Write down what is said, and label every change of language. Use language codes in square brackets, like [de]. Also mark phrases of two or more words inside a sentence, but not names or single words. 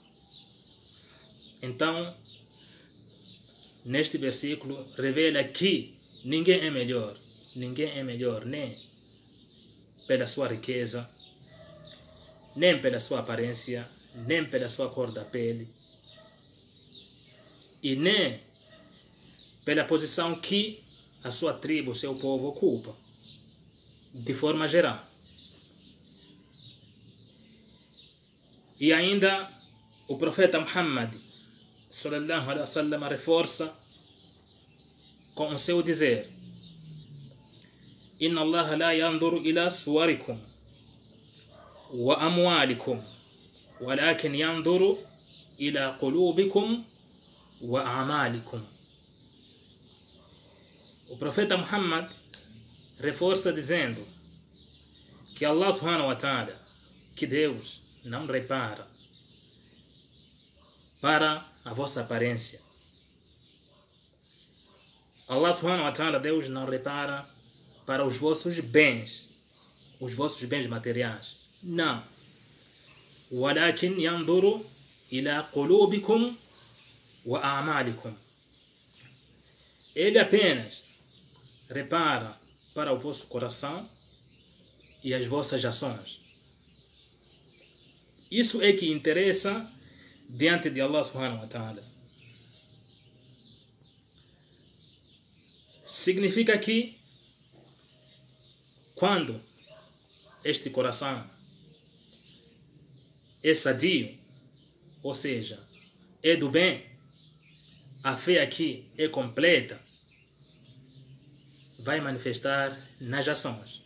[pt] Então, neste versículo revela que ninguém é melhor nem pela sua riqueza, nem pela sua aparência, nem pela sua cor da pele, e nem pela posição que a sua tribo, o seu povo ocupa, de forma geral. E ainda o profeta Muhammad [ar] صلى الله عليه وسلم [pt] reforça com o seu dizer: [ar] إن الله لا ينظر إلى صوركم وأموالكم ولكن ينظر إلى قلوبكم وأعمالكم. [pt] O profeta Muhammad reforça dizendo que [ar] الله سبحانه وتعالى, [pt] que Deus não repara para a vossa aparência. [ar] الله سبحانه وتعالى, [pt] Deus não repara para os vossos bens materiais. Não. [ar] ولكن ينظر إلى قلوبكم وأعمالكم. [pt] Ele apenas repara para o vosso coração e as vossas ações. Isso é que interessa diante de [ar] الله سبحانه وتعالى. [pt] Significa que quando este coração é sadio, ou seja, é do bem, a fé aqui é completa, vai manifestar nas ações.